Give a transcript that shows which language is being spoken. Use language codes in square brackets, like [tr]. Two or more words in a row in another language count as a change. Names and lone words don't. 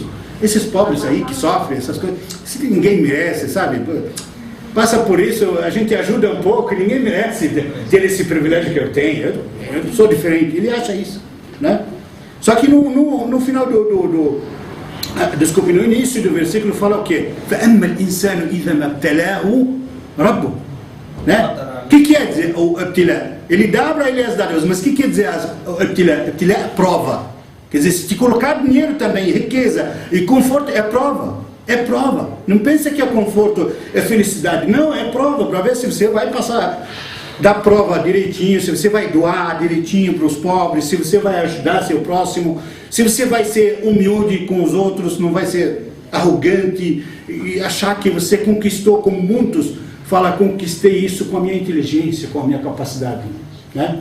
[pt] Esses pobres aí que sofrem essas coisas, ninguém merece, sabe? Passa por isso, a gente ajuda um pouco, ninguém merece ter esse privilégio que eu tenho. Eu sou diferente. Ele acha isso, né? Só que no final desculpe, no início do versículo fala o quê? [ar] فَأَمَّا الْإِنسَانُ إِذَا مَا ابْتَلَاهُ رَبُّهُ, [pt] né? O que quer dizer o ibtilá? Ele dá para ele as dádivas, mas o que quer dizer o ibtilá? Ibtilá é prova. Quer dizer, se te colocar dinheiro também, riqueza e conforto, é prova. É prova. Não pensa que é conforto, é felicidade. Não, é prova, para ver se você vai passar da prova direitinho, se você vai doar direitinho para os pobres, se você vai ajudar seu próximo, se você vai ser humilde com os outros, não vai ser arrogante e achar que você conquistou, como muitos falam, conquistei isso com a minha inteligência, com a minha capacidade, né?